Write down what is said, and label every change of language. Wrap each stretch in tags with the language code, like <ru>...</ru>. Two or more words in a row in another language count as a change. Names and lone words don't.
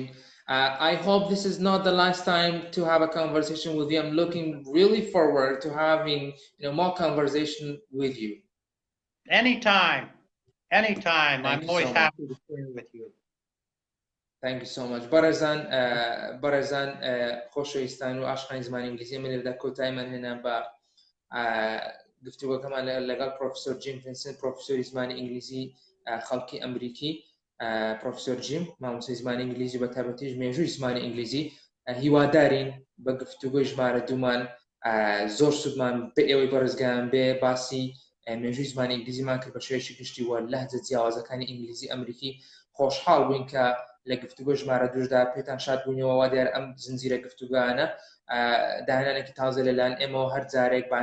<en>I hope this is not the last time to have a conversation with you. I'm looking really forward to having more conversation with you. Anytime. I'm always happy to share with you. Thank you so much.</en> <ckb>بەڕێزان خۆشەویستان و ئاشقانی زمانی ئینگلیزی من لە کۆتایی من هێنا بە گفتوگۆکەمان لەگەڵ پرۆفیسۆر جیم ڤینسنت پرۆفیسۆری زمانی ئینگلیزی خەڵکی ئەمریکی پرۆفیسۆر جیم مامۆستای زمانی ئینگلیزی بە تایبەتیش مێژووی زمانی ئینگلیزی هیوادارین بە گفتوگۆی ژمارە دوومان زۆر سوودمان بە ئێوەی بەڕێزگایان بێ باسی مێژووی زمانی ئینگلیزیمان کرد بە شێوەیەکی گشتی وە لەهجە جیاوازەکانی ئینگلیزی ئەمریکی خۆشحاڵ بووین کە لە گفتوگۆ ژمارە دووشدا پێتان شاد بوونیەوە وا دیار ئەم زنجیرە گفتوگانە داهێنانێکی تازە لەلایەن ئێمەوە هەر جارێک</ckb>